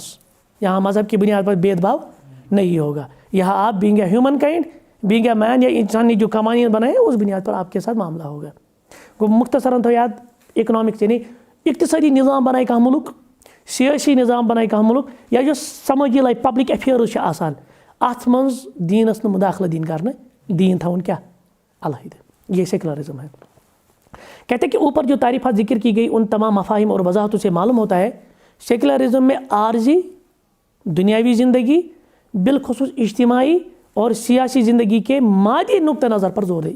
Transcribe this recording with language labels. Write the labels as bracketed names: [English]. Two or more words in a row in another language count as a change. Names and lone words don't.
[Urdu] یہاں مذہب کی بنیاد پر بھید بھاؤ نہیں ہوگا. یہاں آپ [English] being a human kind, being a man, [Urdu] یا انسان نے جو قوانین بنائے اس بنیاد پر آپ کے ساتھ معاملہ ہوگا. [Kashmiri] مختصراً تو یاد اکنامکس یعنی اقتصادی نظام بنائے کانٛہہ ملک، سیاسی نظام بنائے کانٛہہ ملک، یا جو سمٲجی لائف [English] public affairs [Kashmiri] چھِ آسان اتھ منٛز دیٖنس نہٕ مداخلت دِنۍ کرنہٕ، دین تھاوُن کیا علیحدہ. [Urdu] یہ سیکولرزم ہے. کہتے ہیں کہ اوپر جو تعریفات ذکر کی گئی ان تمام مفاہیم اور وضاحتوں سے معلوم ہوتا ہے سیکولرزم میں عارضی دنیاوی زندگی، بالخصوص اجتماعی اور سیاسی زندگی کے مادی نقطہ نظر پر زور ہے.